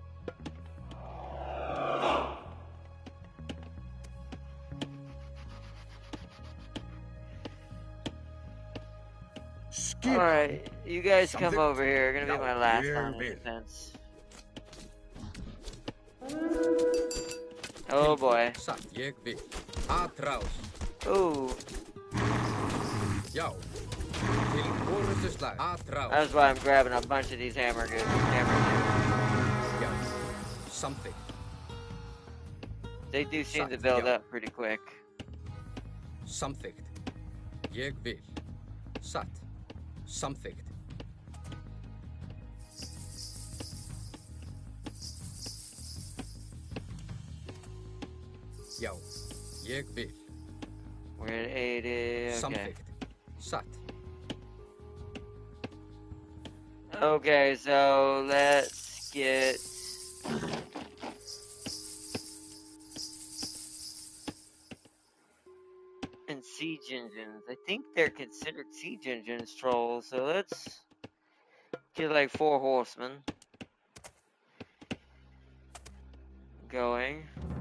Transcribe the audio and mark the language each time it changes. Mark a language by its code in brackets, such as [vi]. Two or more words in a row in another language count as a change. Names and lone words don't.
[en] Alright, you guys come over here. You're gonna be my last line of defense. Oh boy. [is] Ég vil. Atrás. Ooh. Já. Til orustu slag. Atrás. [en] That's why I'm grabbing a bunch of these hammer dudes. Já. Something. They do seem to build up pretty quick. [is] Samþykkt. Ég vil. Satt. Samþykkt. Já. Ég vil. [en] We're at 80. Okay. [is] Samþykkt. Satt. [en] Okay, so let's get and siege engines. I think they're considered siege engines, trolls. So let's get like 4 horsemen going.